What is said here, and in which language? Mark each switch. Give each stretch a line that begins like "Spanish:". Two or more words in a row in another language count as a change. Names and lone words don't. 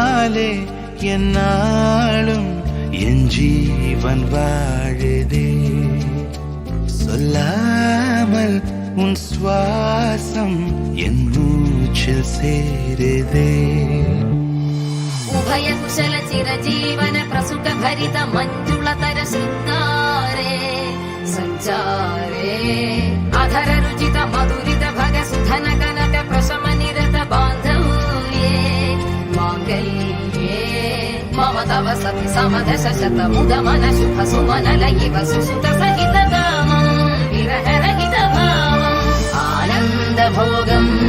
Tamil: உன்னாலே என்னாலும் என் ஜீவன் வாழுதே. சொல்லாமல் உன் சுவாசம் என் மூச்சில் சேருதே.
Sanskrit: उभयकुशल चिरजीवन प्रसुख भरित मञ्जुलतर शृङ्गारे सञ्चारे अधर रुचित मधुरित भग सुधन कनक प्रशम निरत बान्धव्ये माङ्गल्ये मम तव सति समदश शत मुद मन शुभ सुमन लयिव सुसुत सहित कामं विरह रहित भावम् आनन्द भोगम्